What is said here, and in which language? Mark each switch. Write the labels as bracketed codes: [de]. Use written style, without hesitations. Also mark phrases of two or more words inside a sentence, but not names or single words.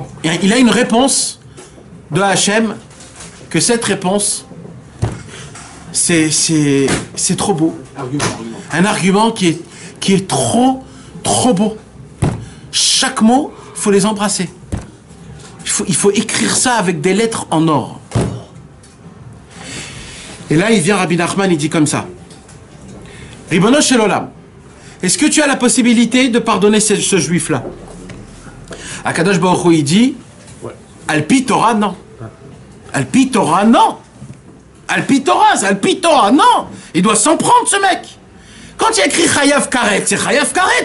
[fr] il a une réponse de Hachem, que cette réponse, c'est trop beau. Un argument qui est trop beau. Chaque mot, il faut les embrasser. Il faut écrire ça avec des lettres en or. Et là, il vient Rabbi Nachman, il dit comme ça. [he] ריבונו של עולם, [fr] est-ce que tu as la possibilité de pardonner ce juif-là? [he] הקדוש ברוך הוא, [fr] il dit, [he] על פי תורה, [fr] non. [he] על פי תורה, [fr] non. [he] על פי תורה, [fr] non. Il doit s'en prendre, ce mec. Quand il y a écrit [he] חייב כרת, [fr] c'est [he] חייב כרת.